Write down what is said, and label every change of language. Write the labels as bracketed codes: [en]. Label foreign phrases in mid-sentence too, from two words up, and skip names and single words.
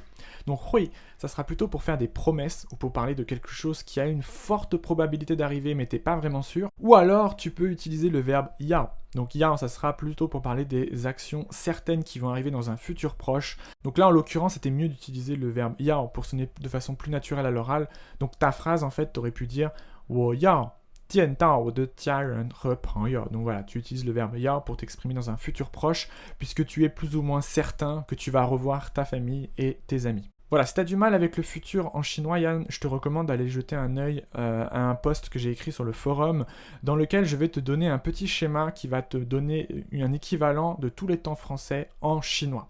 [fr] Donc 会, ça sera plutôt pour faire des promesses ou pour parler de quelque chose qui a une forte probabilité d'arriver mais t'es pas vraiment sûr. Ou alors tu peux utiliser le verbe 要. Donc 要, ça sera plutôt pour parler des actions certaines qui vont arriver dans un futur proche. Donc là en l'occurrence c'était mieux d'utiliser le verbe 要 pour sonner de façon plus naturelle à l'oral. Donc ta phrase en fait t'aurais pu dire [zh] 我要见到我的家人和朋友. [fr] Donc voilà, tu utilises le verbe 要 pour t'exprimer dans un futur proche, puisque tu es plus ou moins certain que tu vas revoir ta famille et tes amis. Voilà, si tu as du mal avec le futur en chinois, Yann, je te recommande d'aller jeter un œil à un post que j'ai écrit sur le forum, dans lequel je vais te donner un petit schéma qui va te donner un équivalent de tous les temps français en chinois.